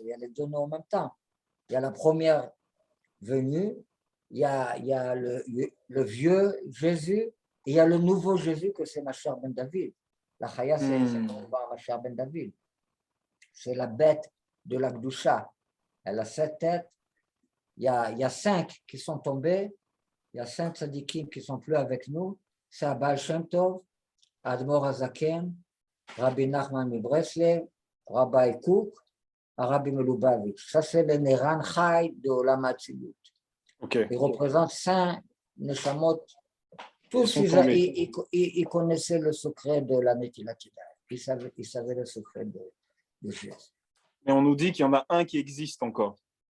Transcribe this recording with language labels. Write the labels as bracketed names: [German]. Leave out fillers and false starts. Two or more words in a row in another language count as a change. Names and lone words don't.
[French] Il y a les deux en même temps. Il y a la première venue, il y a le vieux Jésus, et il y a le nouveau Jésus que c'est Mashiach ben David. La Chaya, c'est Mashiach ben David. C'est la bête de la Gdusha. Elle a 7 têtes. Il y a 5 qui sont tombés. Il y a 5 tzadikim qui ne sont plus avec nous. C'est Abal Shem Tov, Admor Hazaken, Rabbi Nachman Mibreslev, Rabbi Kouk, Rabbi Melubavitch. Ça, c'est le Neran Chai de [Hebrew] עולם האצילות. [French] Il représente 5 neshamot. Tous, ils connaissaient le secret de la [Hebrew] נטילת ידיים. [French] Ils savaient le secret de Jésus. Mais on nous dit qu'il y en a un qui existe encore.